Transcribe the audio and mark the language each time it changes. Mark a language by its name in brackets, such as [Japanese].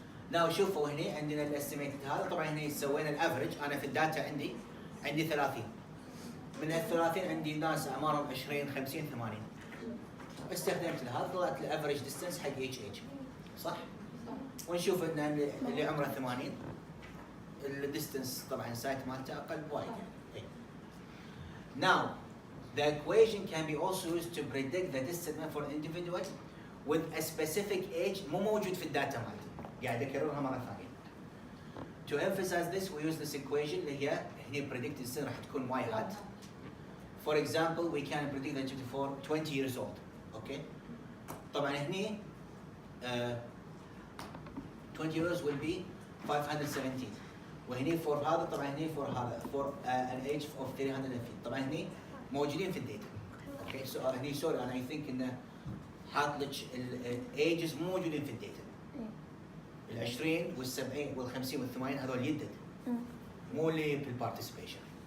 [Arabic] ناو شوفوا هنا عندنا الاستيميتد هذا طبعا هنا سوينا الافرج انا في الداتا عندي 30 من ال 30 عندي ناس اعمارهم 20 50 80 استخدمت هذا طلعت الافرج ديستنس حق اتش صح؟ ونشوف ان اللي عمره 80 الديستنس طبعا سايت مالته اقل بوايد يعني. [English] Now the equation can be also used to predict the distance for an individual with a specific age [Arabic] مو موجود في الداتا مالتي قاعد اكررها مره ثانيه. [English] To emphasize this we use this equation [Arabic] اللي هي [English] predict distance [Arabic] راح تكون [English] y hat. For example we can predict the distance for 20 years old. Okay. [Arabic] طبعا هني [English] 20 years will be [Arabic] 517 وهني فور هذا طبعا هني فور هذا فور ان ايج اوف 350 طبعا هني موجودين في الداتا. اوكي سو هني سوري انا اي ثينك انه حاط لك الايجز مو موجودين في الداتا. ال 20 وال 70 وال 50 وال 80 هذول يدد مو اللي بالبارتيسيبيشن.